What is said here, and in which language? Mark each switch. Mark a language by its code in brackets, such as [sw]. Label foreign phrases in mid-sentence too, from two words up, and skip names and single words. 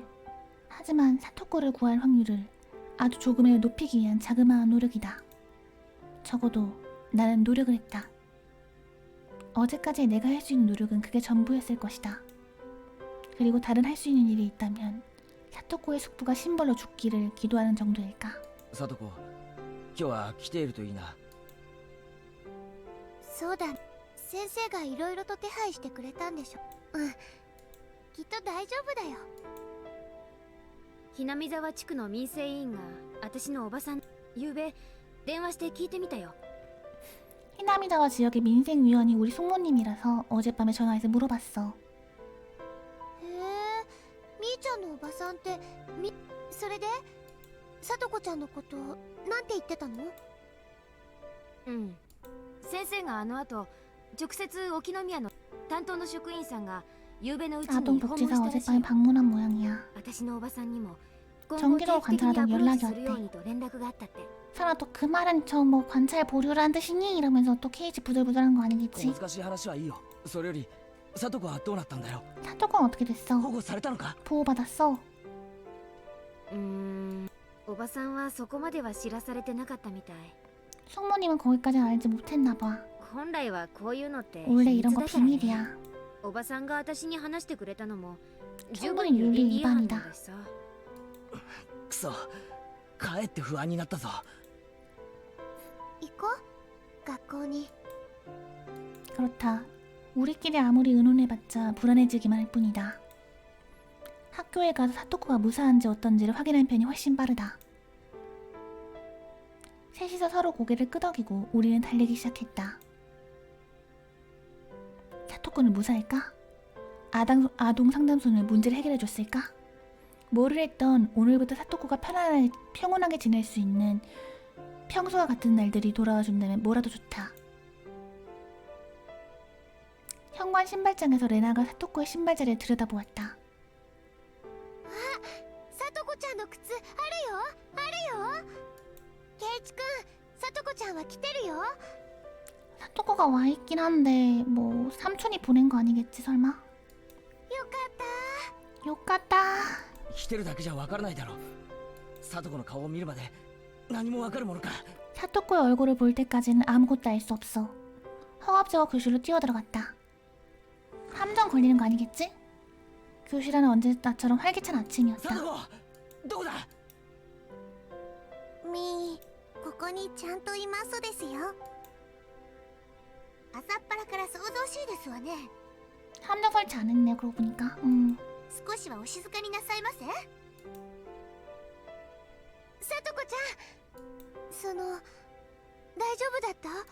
[ko] 하지만 사토코를 구할 확률을 아주 조금이라도 높이기 위한 자그마한 노력이다. 적어도 나는 노력을 했다. 어제까지 내가 할 수 있는 노력은 그게 전부였을 것이다. 그리고 다른 할 수 있는 일이 있다면 사토코의 숙부가 신벌로 죽기를 기도하는 정도일까. [ja] さとこ、今日は来ているといいな。そうだ、先生がいろいろと手配してくれたんでしょ。きっと大丈夫だよ。ひなみ沢地区の民生委員が私のおばさん、ゆうべ電話して聞いてみたよ。 [ko] 히나미자와 지역의 민생위원이 우리 숙모님이라서 어젯밤에 전화해서 물어봤어. [ja] へえ、みーちゃんのおばさんってそれでさとこちゃんのことなんて言ってたの？先生があの後直接沖宮の担当の職員さんがゆうべのうちに訪問したらしい [ko] 아동복지사 어젯밤에 방문한 모양이야. [ja] 私のおばさんにも [ko] 정기적으로 관찰하던 연락이 왔대. [ja] 連絡があったって。 [ko] 설아 또 그 말은 저 뭐 관찰 보류란 뜻이니? 이러면서 또 케이지 부들부들한 거 아니겠지? [ja] 難しい話はいいよ。それよりさとこはどうなったんだよ。 [ko] 사토코는 어떻게 됐어? [ja] 保護されたのか。 [ko] 보호받았어? [ja] おばさんはそこまでは知らされてなかったみたい。 [ko] 숙모님은 거기까지는 알지 못했나봐. [ja] 本来はこういうのって [ko] 원래 [ja] 秘 [ko] 이런 [ja] 密 [ko] 거 [ja] だからね。 [ko] 비밀이야. [ja] おばさんが私に話してくれたのも十 [ko] 충분히 [ja] 分に倫 [ko] 윤리 [ja] 理違反なん [ko] 위반이다. [ja] だしさ。くそ、かえって不安になったぞ。行こう、学校に。 [ko] 그렇다. 우리끼리 아무리 의논해봤자 불안해지기만 할 뿐이다. 학교에 가서 사토코가 무사한지 어떤지를 확인한 편이 훨씬 빠르다. 셋이서 서로 고개를 끄덕이고 우리는 달리기 시작했다. 사토코는 무사할까? 아동 상담소는 문제를 해결해줬을까? 뭐를 했던 오늘부터 사토코가 평온하게 지낼 수 있는 평소와 같은 날들이 돌아와준다면 뭐라도 좋다. 현관 신발장에서 레나가 사토코의 신발자리를 들여다보았다. [ja] さとこちゃんの靴あるよ。ケイチくん、さとこちゃんは来てるよ。 [ko] 사토코가 와있긴 한데 뭐 삼촌이 보낸 거 아니겠지 설마? [ja] よかった。 [ko] 욕같다. [ja] 来てるだけじゃわからないだろう。さとこの顔を見るまで何もわかるものか。 [ko] 사토코의 얼굴을 볼 때까지는 아무것도 알 수 없어. 허겁지겁 교실로 뛰어들어갔다. 함정 걸리는 거 아니겠지? 교실에는 언제나처럼 활기찬 [ja] サ [ko] 아침이었다. [ja] トコどこだ。みー、ここにちゃんといますですよ。朝っぱらから騒々しいですわね。 [ko] 함정 설치 안 했네 그러고 보니까. [ja] 少しはお静かになさいませ。さとこちゃん、大丈夫だった？